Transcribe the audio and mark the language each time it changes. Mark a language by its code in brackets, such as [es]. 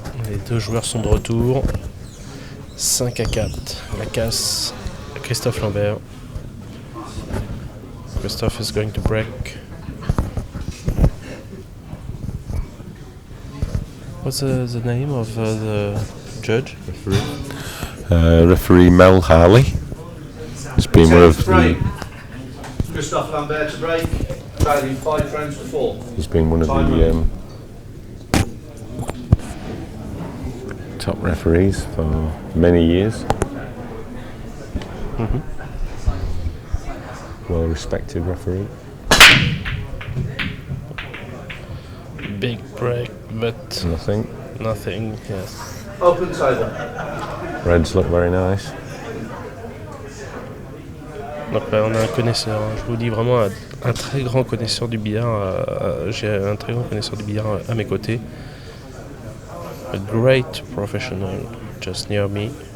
[fr] Les deux joueurs sont de retour. 5-4. La casse à Christophe Lambert. [en] Christophe is going to break. What's the name of the judge? Referee Mel Harley. He's been one of the. Christophe Lambert to break, trailing 5 rounds to 4. He's been one of the top referees for many years. Mm-hmm. Well respected referee. Big break, but nothing. Yes. Open table. Reds look very nice. [fr] Donc là, on a un connaisseur, je vous dis vraiment un très grand connaisseur du billard. J'ai un très grand connaisseur du billard à mes côtés. [en] A great professional just near me.